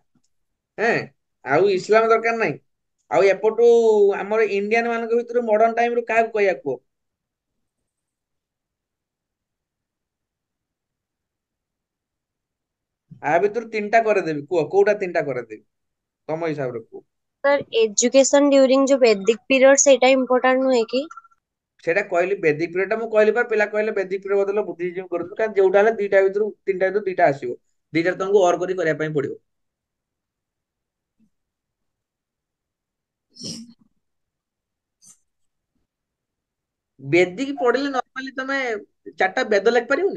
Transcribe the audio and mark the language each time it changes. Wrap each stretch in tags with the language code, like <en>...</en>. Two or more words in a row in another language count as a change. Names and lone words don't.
<or>ହେଁ, ଆଉ ଇସଲାମ ଦରକାର ନାହିଁ। ଆଉ ଏପଟୁ ଆମର ଇଣ୍ଡିଆନ ମାନଙ୍କ ଭିତରୁ</or> <en>modern time</en> <or>ରୁ କାହାକୁ କହିବା କୁହ? ଆ ଭିତରୁ 3ଟା କରେଇଦେବି, କୁହ କୋଉଟା 3ଟା କରେଇଦେବି ତମ ହିସାବରେ କୁହ? सर</or> <en>education during</en> <or>ଯୋ</or> <en>Vedic period</en> <or>ସେଇଟା ଇମ୍ପୋର୍ଟାଣ୍ଟ ନୁହେଁ କି? ସେଇଟା କହିଲି,</or> <en>Vedic period</en> <or>ଟା ମୁଁ କହିଲି ପା, ପିଲା କହିଲେ</or> <en>Vedic period</en> <or>ବଦଳ ବୁଦ୍ଧିଜିମ୍ କରନ୍ତୁ। କାରଣ ଯୋଉଟା ହେଲେ 3ଟା ଭିତରୁ 2ଟା ଆସିବ। 2ଟା ତମକୁ ଅର କରି କରିବା ପାଇଁ ପଡିବ। ବେଦିକ ପଢିଲେ ନର୍ମାଲି ତମେ 4ଟା ବେଦ ଲେଖିପାରିବନି?</or>